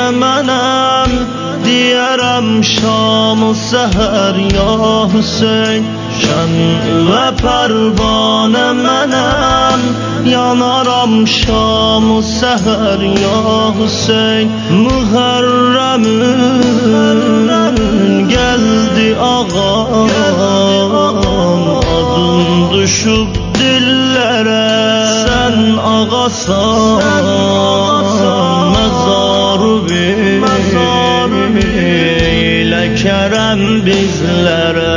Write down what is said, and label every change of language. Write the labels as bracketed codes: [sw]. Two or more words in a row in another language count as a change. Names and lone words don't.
[az] mənəm, deyərəm şam-ı səhər ya Hüseyn. Şən və pərvanə mənəm, yanaram şam-ı səhər ya Hüseyn. [tr] Muharremün geldi ağam, adın düşüb dillere. Sen ağasan, mezarı bir eyle kerem bizlere.